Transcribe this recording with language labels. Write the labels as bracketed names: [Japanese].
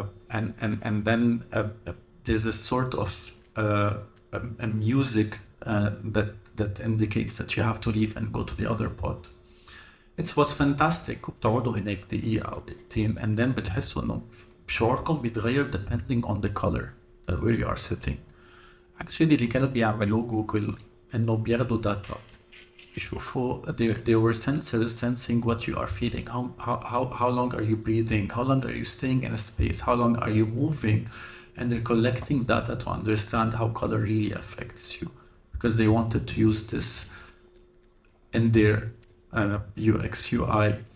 [English] and then there's a sort of a music that indicates that you have to leave and go to the other pod. It was fantastic. [Arabic] وبتقعدوا هناك دقيقة أو دقيقتين [English] and then [Arabic] بتحسوا إنه شعوركم بيتغير [English] depending on the color where you are sitting. Actually [Arabic] اللي كانوا بيعملوه جوجل إنه بياخدوا data يشوفوا [English] they were sensors sensing what you are feeling. How long are you breathing? How long are you staying in a space? How long are you moving? And they're collecting data to understand how color really affects you, because they wanted to use this in their UX UI.